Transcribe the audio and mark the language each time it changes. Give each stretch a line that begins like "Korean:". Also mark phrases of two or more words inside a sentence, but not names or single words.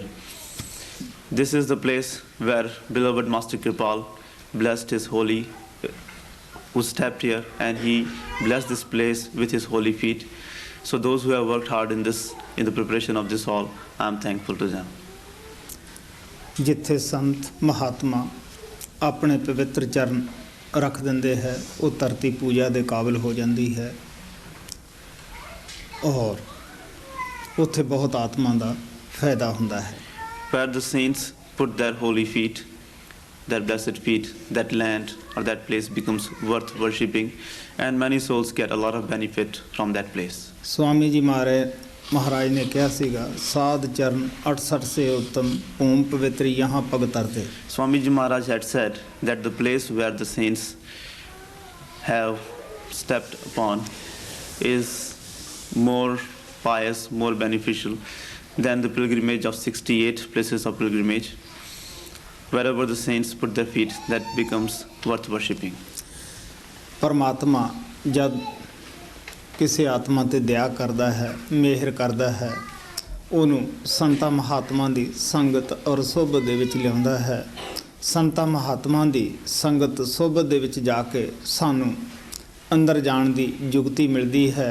English: This is the place where beloved Master Kripal blessed his holy, who stepped here, and he blessed this place with his holy feet. So those who have worked hard in the preparation of this hall, I am thankful to them.
Punjabi: ਜਿੱਥੇ ਸੰਤ ਮਹਾਤਮਾ ਆਪਣੇ ਪਵਿੱਤਰ ਚਰਨ ਰੱਖ ਦਿੰਦੇ ਹੈ, ਉਹ ਧਰਤੀ ਪੂਜਾ ਦੇ ਕਾਬਿਲ ਹੋ ਜਾਂਦੀ ਹੈ ਔਰ ਉੱਥੇ ਬਹੁਤ ਆਤਮਾ ਦਾ ਫਾਇਦਾ ਹੁੰਦਾ ਹੈ।
English: Where the saints put their holy feet, their blessed feet, that land or that place becomes worth worshipping, and many souls get a lot of benefit from that place.
Punjabi: ਸਵਾਮੀ ਜੀ ਮਹਾਰਾਜ ਨੇ ਕਿਹਾ ਸੀਗਾ,
Hindi: साध चरन 68 से उत्तम भूम पवित्री यहाँ पग तरते।
English: Swami Ji Maharaj had said that the place where the saints have stepped upon is more pious, more beneficial than the pilgrimage of 68 places of pilgrimage. Wherever the saints put their feet, that becomes worth worshipping.
Punjabi: ਪਰਮਾਤਮਾ ਜਦ ਕਿਸੇ ਆਤਮਾ 'ਤੇ ਦਇਆ ਕਰਦਾ ਹੈ, ਮਿਹਰ ਕਰਦਾ ਹੈ, ਉਹਨੂੰ ਸੰਤਾਂ ਮਹਾਤਮਾ ਦੀ ਸੰਗਤ ਔਰ ਸੋਭਤ ਦੇ ਵਿੱਚ ਲਿਆਉਂਦਾ ਹੈ। ਸੰਤਾਂ ਮਹਾਤਮਾ ਦੀ ਸੰਗਤ ਸੋਭਤ ਦੇ ਵਿੱਚ ਜਾ ਕੇ ਸਾਨੂੰ ਅੰਦਰ ਜਾਣ ਦੀ ਯੁਕਤੀ ਮਿਲਦੀ ਹੈ।